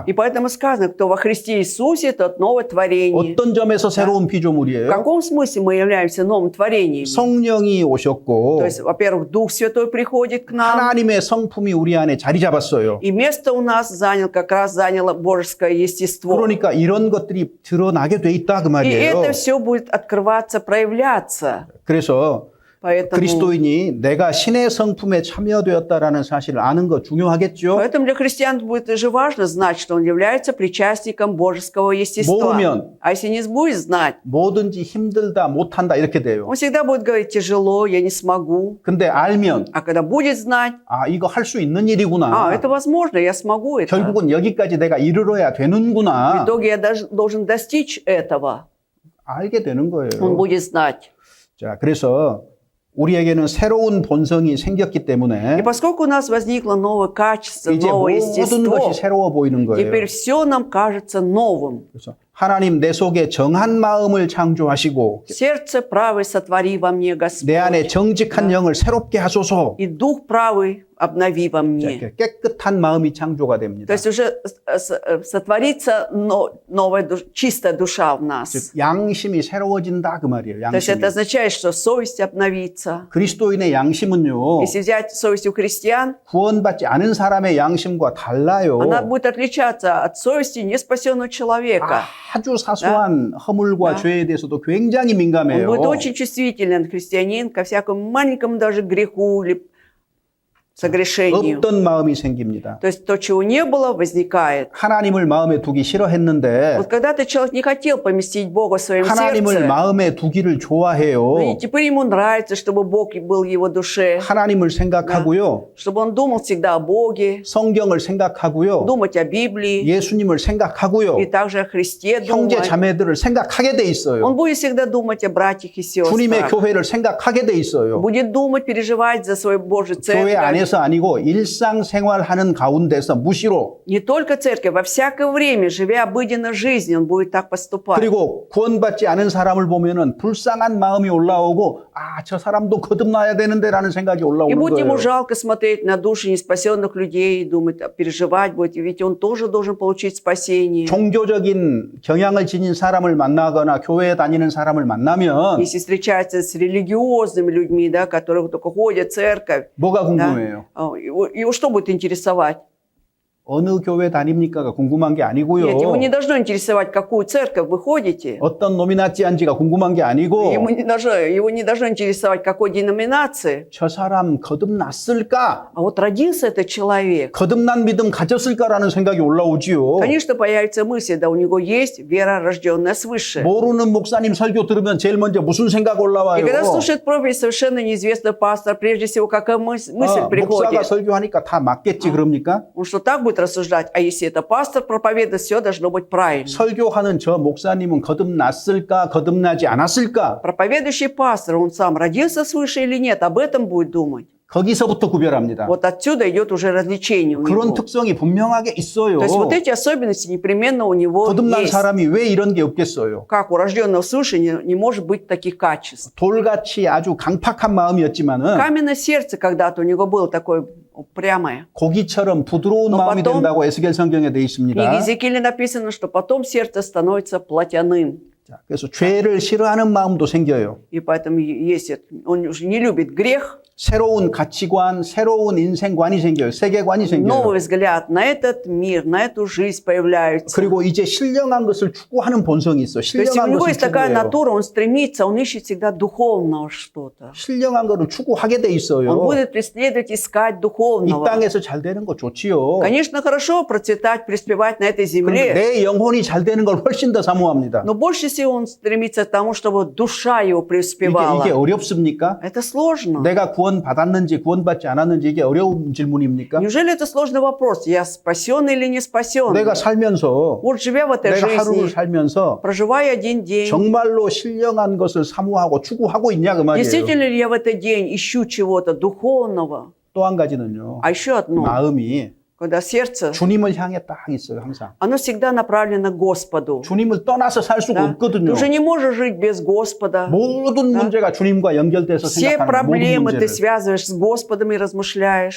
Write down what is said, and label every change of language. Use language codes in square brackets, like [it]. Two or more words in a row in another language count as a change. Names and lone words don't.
[ru] И поэтому сказано, кто во Христе Иисусе, тот новое творение. [ko] 어떤 점에서 새로운 [ru] В [ko] 피조물이에요? [ru] каком смысле мы являемся новым творением? [ko] 성령이 오셨고 [ru] То есть, во-первых, Дух Святой приходит к нам, [ko] 하나님의 성품이 우리 안에 자리 잡았어요. [ru] и место у нас как раз заняло божеское естество. [ko] 그러니까 이런 것들이 드러나게 돼 있다 그 [ru] И [ko] 말이에요. [ru] это все будет открываться, проявляться. [ko] 그래서 [ru] Поэтому, [ko] 그리스도인이 내가 신의 성품에 참여되었다라는 사실을 아는 거 중요하겠죠. [ru] поэтому для христиан будет же важно знать, что он является причастником божеского естества. [ko] 모르면 [ru] А если не будет знать, [ko] 뭐든지 힘들다, 못한다 이렇게 돼요. [ru] он всегда будет говорить тяжело, я не смогу. [ko] 근데 알면 [ru] А когда будет знать, [ko] 아, 이거 할 수 있는 일이구나. [ru] это возможно, я смогу это. [ko] 결국은 여기까지 내가 이르러야 [ru] В [ko] 되는구나. [ru] итоге я должен достичь этого. [ko] 알게 되는 거예요. [ru] Он будет знать. [ko] 자, 그래서 우리에게는 새로운 본성이 생겼기 [ru] И [ko] 때문에 [ru] поскольку у нас возникло новое качество, [ko] 이제 [ru] новое [ko] 모든 [ru] естество, [ko] 것이 새로워 보이는 거예요. [ru] теперь все нам кажется новым. [ko] 그래서 하나님 내 속에 정한 마음을 창조하시고 [ru] Сердце правое сотвори во мне, Господь, [ko] 내 안에 정직한 영을 새롭게 하소서. [ru] и дух правый обнови во мне. [ko] 이렇게 깨끗한 마음이 창조가 [ru] То [ko] 됩니다. [ru] есть уже сотворится новая, чистая душа в нас. [ko] 즉 양심이 새로워진다 그 말이에요. [ru] То есть [ko] 양심이. [ru] это означает, что совесть обновится. [ko] 그리스도인의 양심은요. [ru] Если взять совесть у христиан, [ko] 구원받지 않은 사람의 양심과 달라요. [ru] она будет отличаться от совести неспасенного человека. [ko] 아주 사소한 허물과 죄에 대해서도 굉장히 [ru] Он [ko] 민감해요. [ru] будет очень чувствителен, христианин, ко всякому маленькому даже греху или согрешению. [ko] 없던 마음이 생깁니다. [ru] То есть то, чего не было, возникает. [ko] 하나님을 마음에 두기 싫어했는데 [ru] Вот когда-то человек не хотел поместить Бога в своем [ko] 하나님을 [ru] сердце, [ko] 마음에 두기를 좋아해요. [ru] но и теперь ему нравится, чтобы Бог был в его душе, [ko] 하나님을 생각하고요. [ru] чтобы он думал всегда о Боге, [ko] 성경을 생각하고요. [ru] думать о Библии, [ko] 예수님을 생각하고요. [ru] и также о Христе [ko] 형제 [ru] думать. [ko] 자매들을 생각하게 돼 있어요. [ru] Он будет всегда думать о братьях и [ko] 주님의 [ru] сестрах, [ko] 교회를 생각하게 돼 있어요. [ru] будет думать, переживать за свою Божью [ko] 교회 [ru] церковь. [ko] 안에서 아니고 일상생활하는 가운데서 무시로 [ru] Не только церковь, во всякое время, живя обыденной жизнью, он будет так поступать. [ko] 그리고 구원받지 않은 사람을 보면은 불쌍한 마음이 올라오고 아, 저 사람도 거듭나야 되는데라는 생각이 [ru] И [ko] 올라오는 [ru] будет ему [ko] 거예요. [ru] жалко смотреть на души неспасенных людей, думать, переживать будет, ведь он тоже должен получить спасение. [ko] 종교적인 경향을 지닌 사람을 만나거나 교회에 다니는 사람을 만나면 [ru] Если встречается с религиозными людьми, да, которые только ходят в церковь, [ko] 뭐가 [ru] да, [ko] 궁금해요? [ru] его что будет интересовать? [ko] 어느 교회 다닙니까가 궁금한 게 아니고요. [ru] Нет, его не должно интересовать, какую церковь вы ходите. [ko] 어떤 놈이 낫지 않지가 궁금한 게 아니고 [ru] Его не должно интересовать, какой деноминации. [ko] 저 사람 거듭났을까? [ru] А вот родился этот человек. [ko] 거듭난 믿음 가졌을까라는 생각이 올라오지요. [ru] Конечно, появится мысль, да, у него есть вера, рожденная свыше. [ko] 모르는 목사님 설교 들으면 제일 먼저 무슨 생각 [ru] И [ko] 올라와요? [ru] когда слушает проповедь совершенно неизвестный пастор, прежде всего, какая мысль [ko] 목사가 [ru] приходит? [ko] 설교하니까 다 맞겠지 그럽니까? [ru] Он что, так будет рассуждать? А если это пастор проповедует, все должно быть правильно. [ko] 설교하는 저 목사님은 거듭났을까, 거듭나지 않았을까? [ru] Проповедующий пастор, он сам родился свыше или нет, об этом будет думать. [ko] 거기서부터 구별합니다. [ru] Вот отсюда идет уже развлечение у [ko] 그런 [ru] него. [ko] 특성이 분명하게 있어요. [ru] То есть вот эти особенности непременно у него [ko] 거듭난 [ru] есть. [ko] 사람이 왜 이런 게 없겠어요? [ru] Как у рожденного свыше не может быть таких качеств. [ko] 돌같이 아주 강팍한 마음이었지만은 [ru] Каменное сердце когда-то у него было такое упрямое. [ko] 고기처럼 부드러운 [ru] Но [ko] 마음이 [ru] потом [ko] 된다고 에스겔 성경에 돼 [ru] В [ko] 있습니다. [ru] книге Иезекииля написано, что потом сердце становится плотяным. [ko] 자, 그래서 죄를 싫어하는 마음도 생겨요. [ru] И поэтому если он уже не любит грех, [ko] 새로운 가치관, 새로운 인생관이 생겨요. 세계관이 생겨요. [ru] новый взгляд на этот мир, на эту жизнь появляется. [ko] 그리고 이제 신령한 것을 추구하는 본성이 있어. [ru] То есть у [ko] 신령한 [ru] него [ko] 것을 [ru] есть такая [ko] 추구해요. [ru] натура, он стремится, он ищет всегда духовного что-то. [ko] 신령한 것을 추구하게 돼 [ru] Он [ko] 있어요. [ru] будет преследовать, искать [ko] 이 [ru] духовного. [ko] 땅에서 잘 되는 거 좋지요. [ru] Конечно, хорошо процветать, преуспевать на этой [ko] 근데 [ru] земле, [ko] 내 영혼이 잘 되는 걸 훨씬 더 사모합니다. [ru] но больше всего он стремится к тому, чтобы душа его [ko] 이게 [ru] преуспевала. [ko] 어렵습니까? [ru] Это сложно. [ko] 내가 구원받았는지 구원받지 않았는지 이게 어려운 질문입니까? [ru] Неужели это сложный вопрос? Я спасен или не спасен? [ko] 내가 살면서 [ru] Вот живя в этой [ko] 내가 하루를 [ru] жизни, [ko] 살면서 [ru] проживая один день, [ko] 정말로 신령한 것을 사모하고 추구하고 있냐 그 말이에요. [ru] действительно ли я в этот день ищу чего-то духовного? [ko] 또 한 가지는요. [ru] А еще одно, [ko] 마음이 [ru] когда сердце, [ko] 주님을 향해 딱 있어요, 항상. [ru] оно всегда направлено к Господу. [ko] 주님을 떠나서 살 수가 [ru] Да? Ты [ko] 없거든요. [ru] уже не можешь жить без Господа. [ko] 모든 문제가 주님과 연결돼서 [ru] Все [ko] 생각하는 모든 [ru] проблемы ты [ko] 문제를. [ru] связываешь с Господом и размышляешь.